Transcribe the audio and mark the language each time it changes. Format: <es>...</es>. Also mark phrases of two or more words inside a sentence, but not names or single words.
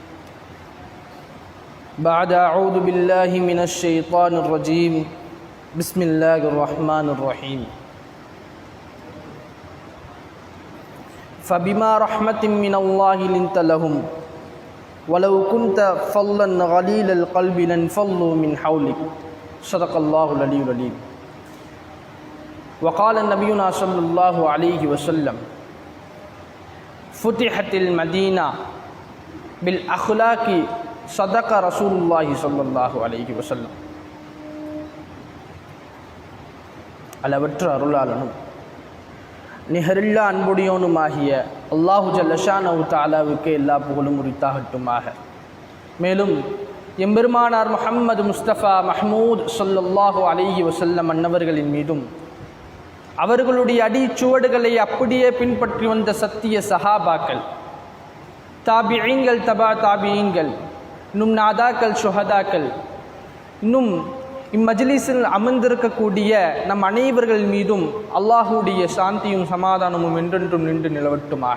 <ar>بعد أعوذ بالله من الشيطان الرجيم بسم الله الرحمن الرحيم فبما رحمة من الله لنت لهم ولو كنت فظا غليظ القلب لانفضوا من حولك صدق الله العلي العظيم وقال نبينا صلى الله عليه وسلم فتحت المدينة بالأخلاق صدق رسول الله صلى الله عليه وسلم</ar> <ta>அளவற்ற அருளாளனும் நிகரில்லா அன்புடையோனுமாகிய அல்லாஹு ஜல்ல ஷானஹு தஆலாவுக்கு எல்லா புகழும் உரித்தாகட்டுமாக. மேலும் எம்பெருமானார் முஹம்மது முஸ்தபா மஹ்மூத்</ta> <ar>صلى الله عليه وسلم</ar> <ta>அன்னவர்களின் மீதும் அவர்களுடைய அடிச்சுவடுகளை அப்படியே பின்பற்றி வந்த சத்திய சஹாபாக்கள், தாபிஈன்கள், தபா தாபிஈன்கள், இன்னும் நாதாக்கள், ஷுஹதாக்கள், இன்னும் இம்மஜ்லிஸில் அமர்ந்திருக்கக்கூடிய நம் அனைவர்கள் மீதும் அல்லாஹுடைய சாந்தியும் சமாதானமும் என்றென்றும் நின்று நிலவட்டுமாக.</ta>